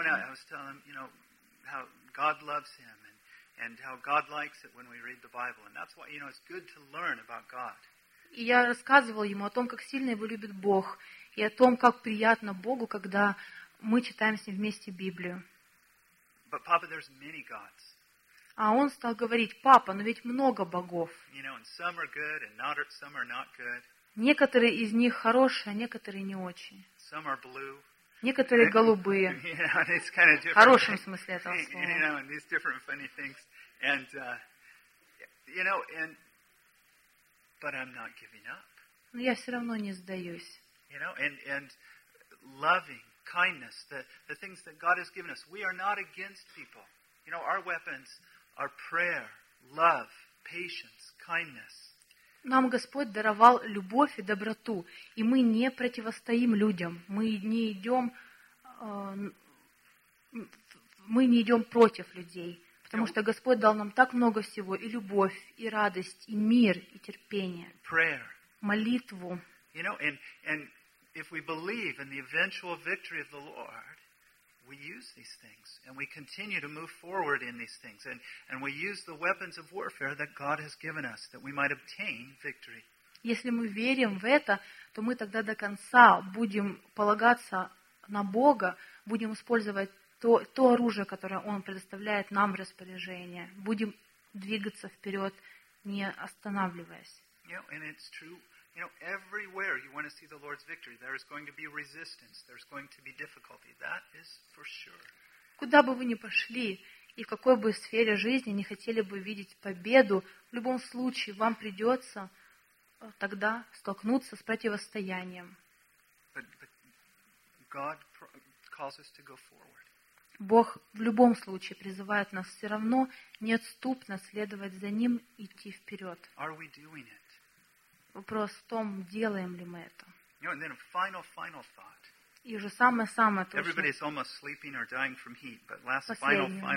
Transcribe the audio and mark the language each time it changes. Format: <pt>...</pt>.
<en>You know, I was telling him, you know, how God loves him and how God likes it when we read the Bible. And that's why, you know, it's good to learn about God.</en> <ru>И я рассказывал ему о том, как сильно его любит Бог, и о том, как приятно Богу, когда мы читаем с ним вместе Библию.</ru> <en>But Papa, there's many gods.</en> <ru>А он стал говорить: «Папа, но ведь много богов».</ru> <en>You know, and some are good and not, some are not good.</en> <ru>Некоторые из них хорошие, а некоторые не очень.</ru> <en>Some are blue.</en> <ru>Некоторые голубые.</ru> <en>Yeah, it's kind of different.</en> <ru>В хорошем смысле этого слова.</ru> <en>You know, and these different funny things. And, you know, and, but I'm not giving up.</en> <ru>Но я все равно не сдаюсь.</ru> <en>You know, and loving, kindness, the things that God has given us. We are not against people. You know, our weapons are prayer, love, patience, kindness.</en> <ru>Нам Господь даровал любовь и доброту, и мы не противостоим людям. Мы не идем против людей, потому что Господь дал нам так много всего: и любовь, и радость, и мир, и терпение,</ru> <en>prayer,</en> <ru>молитву.</ru> <en>You know, and if we believe in the eventual victory of the Lord, we use these things and we continue to move forward in these things and we use the weapons of warfare that God has given us that we might obtain victory.</en> <ru>Если мы верим в это, то мы тогда до конца будем полагаться на Бога, будем использовать то оружие, которое Он предоставляет нам в распоряжение, будем двигаться вперед, не останавливаясь.</ru> <en>You know, and it's true. You know, everywhere you want to see the Lord's victory, there is going to be resistance. There's going to be difficulty. That is for sure.</en> <ru>Куда бы вы ни пошли и в какой бы сфере жизни не хотели бы видеть победу, в любом случае вам придется тогда столкнуться с противостоянием.</ru> <en>But God calls us to go forward.</en> <ru>Бог в любом случае призывает нас все равно неотступно следовать за Ним и идти вперед.</ru> <en>Are we doing it?</en> <ru>Вопрос в том, делаем ли мы это.</ru> <en>You know, final thought.</en> <ru>И уже самое-самое точное.</ru> <en>Everybody's almost sleeping or dying from heat, but last final.</en>